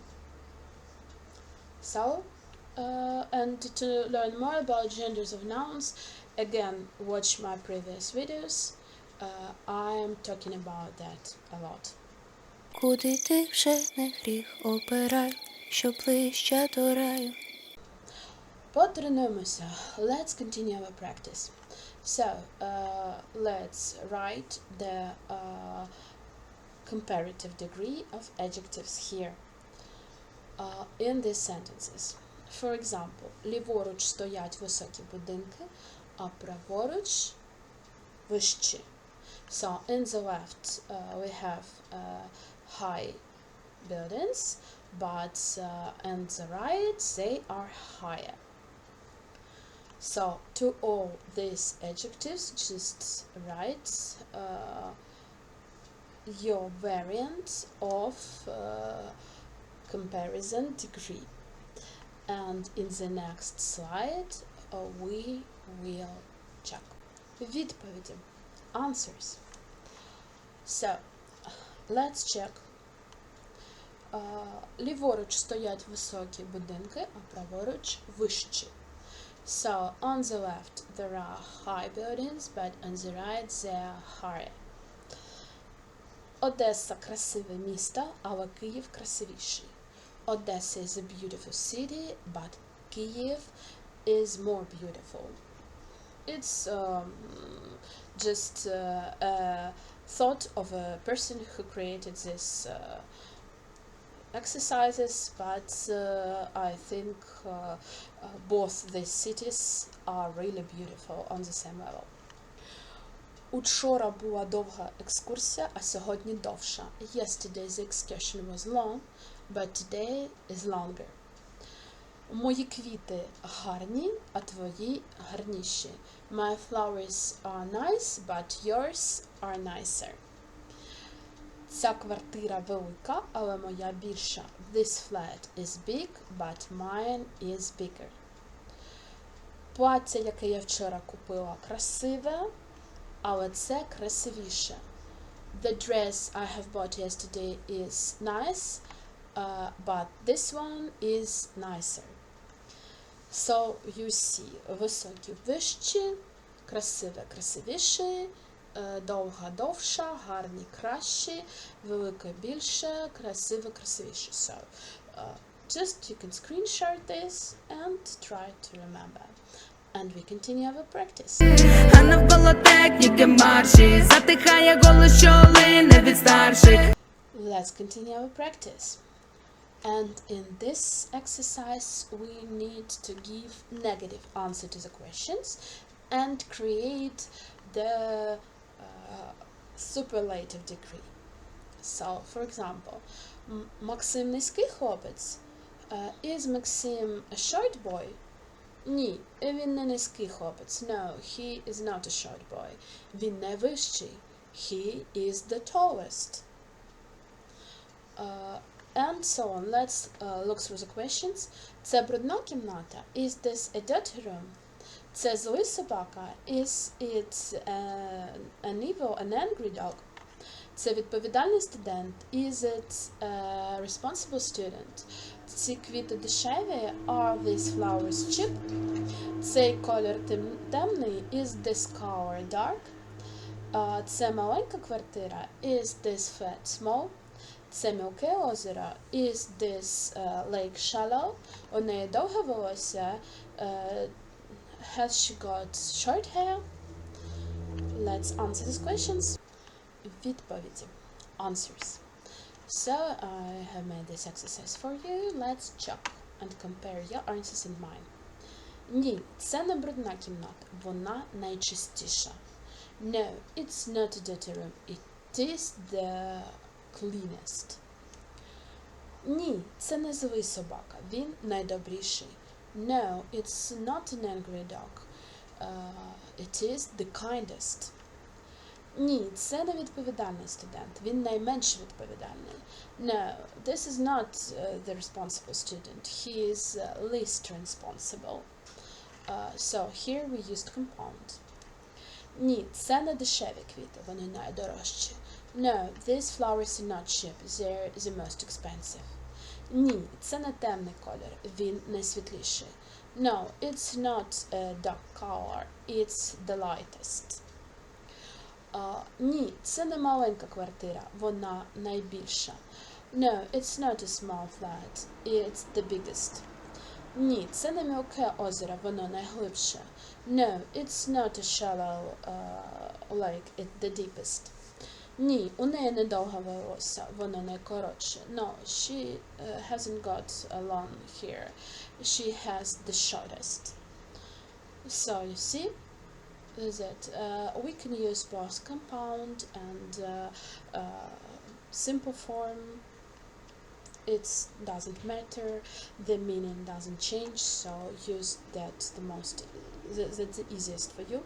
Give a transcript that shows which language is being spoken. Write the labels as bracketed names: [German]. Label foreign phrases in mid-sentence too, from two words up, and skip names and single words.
[English] So, and to learn more about genders of nouns, again, watch my previous videos. I am talking about that a lot. [Ukrainian] Куди ти вже не гріх обирай, що ближче до раю. Потренуємося. [English] Let's continue our practice. So, let's write the comparative degree of adjectives here in these sentences. For example, [Ukrainian] ліворуч стоять високі будинки, а праворуч вищі. [English] So, in the left we have high buildings, but on the right they are higher. So, to all these adjectives, just write your variant of comparison degree. And in the next slide, we will check. Відповіді. Answers. So, let's check. [Ukrainian] Ліворуч стоять високі будинки, а праворуч вищі. [English] So, on the left there are high buildings, but on the right they are higher. [Ukrainian] Одеса красиве місто, але Київ красивіший. [English] Odessa is a beautiful city, but Kyiv is more beautiful. It's just a thought of a person who created this exercises, but I think both these cities are really beautiful on the same level. [Ukrainian] Учора була довга екскурсія, а сьогодні довша. [English] Yesterday the excursion was long, but today is longer. [Ukrainian] Мої квіти гарні, а твої гарніші. [English] My flowers are nice, but yours are nicer. [Ukrainian] Ця квартира велика, але моя більша. [English] This flat is big, but mine is bigger. [Ukrainian] Плаття, яке я вчора купила, красиве, але це красивіше. [English] The dress I have bought yesterday is nice, but this one is nicer. So, you see, [Ukrainian] високі вищі, красиве красивіше, довга довша, гарні кращі, велика більше, красиве красивіше. [English] So, just you can screenshot this and try to remember. And we continue our practice. [Ukrainian] А навколо техніки марші, затихає голос, що лине від старших. [English] Let's continue our practice. And in this exercise, we need to give negative answer to the questions and create the superlative degree. So, for example, [Ukrainian] Максим низький хлопець. [English] Is Maxim a short boy? [Ukrainian] Ні, він не низький хлопець. [English] No, he is not a short boy. [Ukrainian] Він не вищий. [English] He is the tallest. And so on. Let's look through the questions. [Ukrainian] Це брудна кімната. [English] Is this a dirty room? [Ukrainian] Це злий собака. [English] Is it an evil, an angry dog? [Ukrainian] Це відповідальний студент. [English] Is it a responsible student? [Ukrainian] Ці квіти дешеві. [English] Are these flowers cheap? [Ukrainian] Цей колір темний. [English] Is this color dark? [Ukrainian] Це маленька квартира. [English] Is this flat small? [Ukrainian] Це мілке озеро. [English] Is this lake shallow? [Ukrainian] У неї довге волосся. [English] Has she got short hair? Let's answer these questions. Відповіді. Answers. So, I have made this exercise for you. Let's check and compare your answers and mine. [Ukrainian] Ні, це не брудна кімната, вона найчистіша. [English] No, it's not a dirty room, it is the cleanest. [Ukrainian] Ні, це не злий собака, він найдобріший. [English] No, it's not an angry dog, it is the kindest. [Ukrainian] Ні, це не відповідальний студент, він найменш відповідальний. [English] No, this is not the responsible student, he is least responsible. So here we used compound. [Ukrainian] Ні, це не дешеві квіти, вони найдорожчі. [English] No, these flowers are not cheap, they're the most expensive. [Ukrainian] Ні, це не темний колір, він найсвітліший. [English] No, it's not a dark color, it's the lightest. [Ukrainian] Ні, це не маленька квартира, вона найбільша. [English] No, it's not a small flat, it's the biggest. [Ukrainian] Ні, це не мілке озеро, воно найглибше. [English] No, it's not a shallow lake, it's the deepest. [Ukrainian] Ні, у неї недовге волосся, воно найкоротше. [English] No, she hasn't got a long hair, she has the shortest. So, you see, that we can use both compound and simple form. It doesn't matter, the meaning doesn't change, so use that that's the easiest for you.